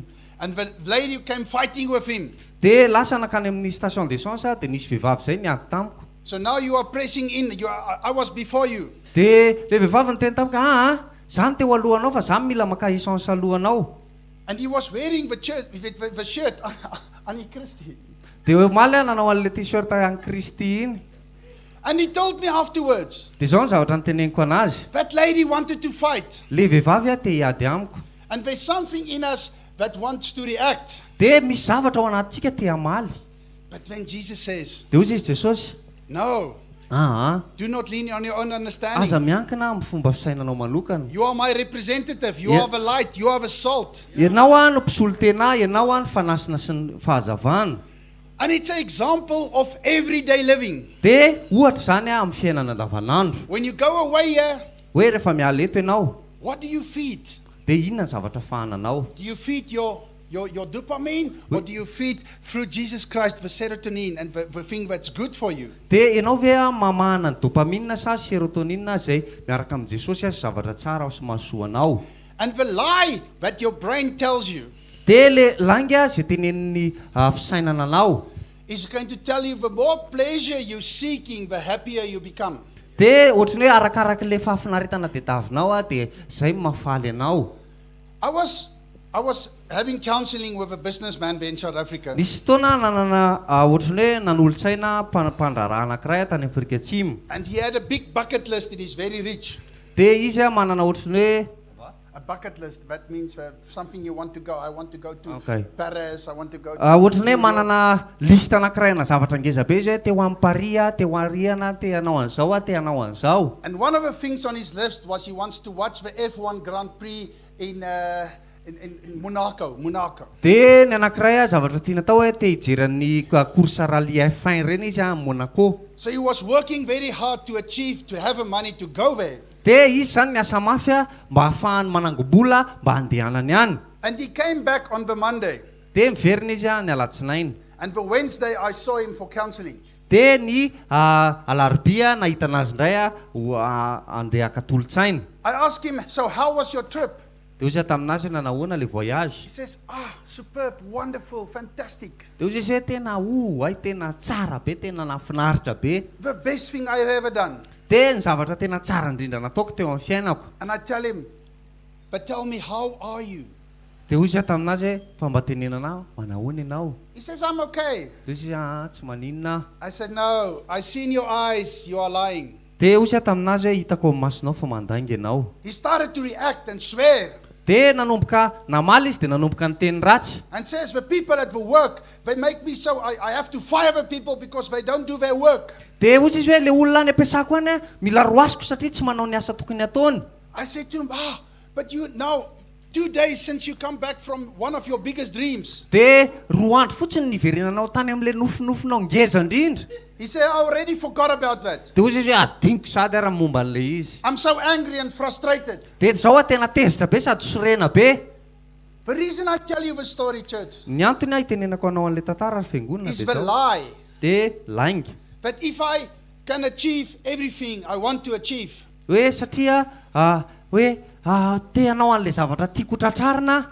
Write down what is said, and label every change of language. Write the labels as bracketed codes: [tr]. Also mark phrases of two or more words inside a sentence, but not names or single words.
[en] And the lady came fighting with him. [mg] Dia lasa nakany amin'ny [fr] station d'essence [mg] dia nisy vehivavy zay niady tamiko. [en] So now you are pressing in. I was before you. [mg] Dia le vehivavy ny teny tamiko zany teo alohanao fa zany mila maka essence alohanao. [en] And he was wearing the shirt. Annie Christie. [mg] Dia omaly nanao an'le t-shirt any Kristy iny. [en] And he told me afterwards, [mg] Dia zao ny zavatra noteneniko anazy. [en] that lady wanted to fight. [mg] Le vehivavy te hiady amiko. [en] And there's something in us that wants to react. [mg] Dia misy zavatra ao anatintsika te hamaly. [en] But when Jesus says, [mg] Dia hozy izy Jesosy, [en] no, do not lean on your own [mg] aza [en] understanding. [mg] miankina amin'ny fomba fisainanao manokana. [en] You are my representative. You Yeah. are the light. You are the salt. [mg] Ianao no mpisolo tena, ianao ny fanasina sy ny fahazavana. [en] And it's an example of everyday living. [mg] Dia ohatra zany amin'ny fiainana andavanandro. [en] When you go away here, [mg] Hoe rehefa miala eto ianao, [en] what do you feed? [mg] dia inona ny zavatra fahananao? [en] Do you feed your dopamine, or do you feed through Jesus Christ the serotonin and the thing that's good for you? [mg] Dia ianao ve mamahana ny dopamine sa serotonin zay miaraka amin'ny Jesosy sy zavatra tsara sy mahasoa anao? [en] And the lie that your brain tells you [mg] Dia le langa zay tenenin'ny fisainana anao, [en] is going to tell you the more pleasure you're seeking, the happier you become. [mg] dia ohatrany hoe arakaraka le fahafinaretana tadiavinao dia zay mafaly anao. [en] I was having counseling with a businessman there in South Africa. [mg] Nisy fotoana nanana ohatrany hoe nanolo-tsaina mpandraraha anankiray tany Afrika Atsimo. [en] And he had a big bucket list. It is very rich. [mg] Dia izy manana ohatrany hoe [en] A bucket list, that means something you want to go. I want to go to Okay. Paris. I want to go to [mg] ohatrany [en] New [mg] hoe [en] York. [mg] manana lista anankiray na zavatra ngeza be izy hoe te ho amin'ny Paris, te ho Ariana, te hanao an'izao, te hanao an'izao. [en] And one of the things on his list was he wants to watch the F1 Grand Prix in Monaco. [mg] Dia ny anankiray zavatra tiana atao hoe te hijeran'ny course rally F1 ireny izy amin'ny Monaco. [en] So he was working very hard to have the money to go there. [mg] Dia izy zany niasa mafy mba hahafahany manango-bola mba handehanany any. [en] And he came back on the Monday. [mg] Dia miverina izy ny alatsinainy. [en] And the Wednesday I saw him for counseling. [mg] Dia ny alarobia nahita anazy indray andeha katolotsaina. [en] I asked him, so how was your trip? [mg] Dia izy taminazy nanahoana le voyage. [en] He says, superb, wonderful, fantastic. [mg] Dia izy hoe tena tena tsara be, tena nafinaritra be. [en] The best thing I've ever done. [mg] Dia ny zavatra tena tsara indrindra nataoko teo amin'ny fiainako. [en] And I tell him, but tell me, how are you? [mg] Dia izy taminazy hoe fa mba tenenana manahoana ianao? [en] He says, I'm okay. [mg] Dia izy tsy maninona. [en] I said, no, I see in your eyes you are lying. [mg] Dia izy taminazy hoe hitako amin'ny masonao fa mandainga ianao. [en] He started to react and swear. [mg] Dia nanomboka namaly izy dia nanomboka niteny ratsy. [en] And says, the people at the work, they make me so, I have to fire the people because they don't do their work. [mg] Dia ozy izy hoe le olona any ampiasako any mila roasiko satria tsy manao ny asa tokony ataony. [en] I said to him, but you now, 2 days since you come back from one of your biggest dreams. [mg] Dia 2 andro fotsiny niverenanao tany amin'le nofinofinao ngeza indrindra. [en] He said, I already forgot about that. [mg] Dia ozy izy hoe adiniko sady ara momba an'le izy. [en] I'm so angry and frustrated. [mg] Dia zao tena tezitra be sady sorena be. [en] The reason I tell you the story, church, [mg] Ny antony hitenenako anao an'le tantara ary fiangonana [en] is [mg] dia [en] the [mg] zao. [en] lie [mg] Dia lainga. [en] that if I can achieve everything I want to achieve, [mg] Hoe satria hoe te hanao an'le zavatra tiako tratrarina,